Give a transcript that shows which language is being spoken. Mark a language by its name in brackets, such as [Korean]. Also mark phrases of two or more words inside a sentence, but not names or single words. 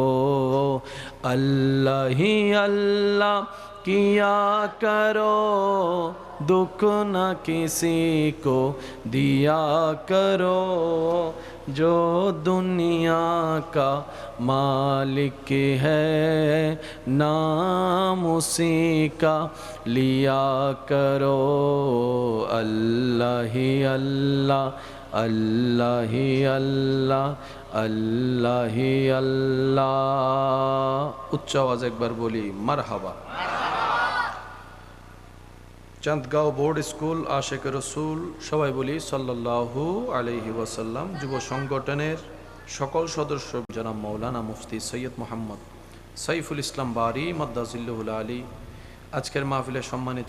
[Urdu] اللہ ہی اللہ کیا کرو، دکھ نہ کسی کو دیا کرو، جو دنیا کا مالک ہے نام اسی کا لیا کرو۔ اللہ ہی اللہ، اللہ ہی اللہ، اللہ ہی اللہ۔ [Bangla] উচ্চ আওয়াজ একবার বলি মারহাবা। চাঁদগাঁও বোর্ড স্কুল আশেক রসুল সবাই বলি [Arabic] صلى الله عليه وسلم. [Bangla] যুব সংগঠনের সকল সদস্য জনাব মৌলানা মুফতি সৈয়দ মোহাম্মদ সাইফুল ইসলাম বারি [Arabic] مد ظله العالي, [Bangla] আজকের মাহফিলের সম্মানিত